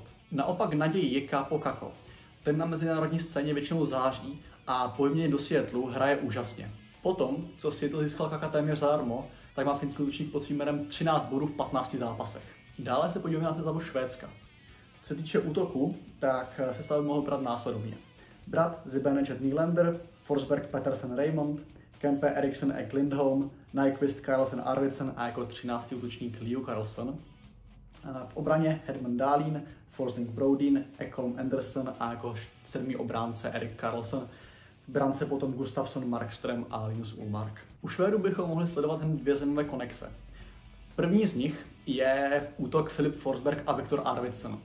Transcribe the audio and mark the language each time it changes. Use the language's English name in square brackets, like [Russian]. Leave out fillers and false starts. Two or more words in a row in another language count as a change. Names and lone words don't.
[Czech] Naopak naději je Kaapo Kakko. Ten na mezinárodní scéně většinou září a po výměně do Seattlu hraje úžasně. Potom, co Seattle získal Kaka téměř zadarmo, tak má finský útočník pod svým jménem 13 bodů v 15 zápasech. Dále se podíváme na sestavu Švédska. Co se týče útoku, tak sestava mohl brát následovně. Brad, Zibanejad, Nylander, Forsberg, Petersen, Raymond, Kempe, Eriksson, Ek, Lindholm, Nyquist, Karlsson, Arvidsson a jako 13. útočník Leo Carlsson. V obraně Hedman Dahlin, Forsling Brodin, Ekholm Anderson a jako 7. obránce Erik Karlsson. V brance potom Gustafsson, Markström a Linus Ullmark. U Švédů bychom mohli sledovat hned 2 zajímavé konexe. První z nich je útok Filip Forsberg a Viktor Arvidsson.